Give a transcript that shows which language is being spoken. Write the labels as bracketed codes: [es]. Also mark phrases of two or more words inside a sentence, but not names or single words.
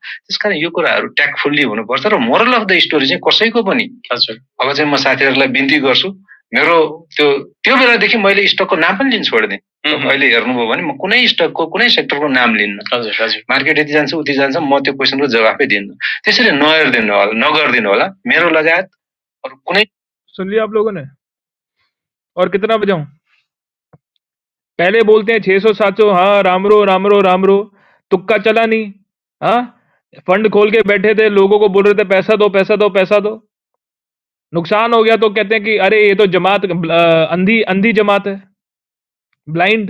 [ne] त्यसकारण यो कुराहरू ट्याक्टफुल्ली हुनुपर्छ। र [en] moral of the story [ne] चाहिँ कसैको पनि अब चाहिँ म साथीहरूलाई बिन्ती गर्छु, मेरो त्यो बेलादेखि मैले स्टकको नाम पनि लिन छोडिदिएँ। अहिले हेर्नुभयो भने म कुनै स्टकको कुनै सेक्टरको नाम लिन्न। हजुर हजुर, मार्केट यति जान्छ उति जान्छ, म त्यो क्वेसनको जवाफै दिन्न। त्यसरी नगरिदिनु होला। मेरो लगायत अरु कुनै। [hi] सुन लिया आप लोगों ने? और कितना बजाऊं? पहले बोलते हैं 600-700, हाँ रामरो, तुक्का चला नहीं। हाँ, फंड खोल के बैठे थे, लोगों को बोल रहे थे पैसा दो पैसा दो पैसा दो, नुकसान हो गया तो कहते हैं कि अरे ये तो जमात अंधी जमात है, ब्लाइंड।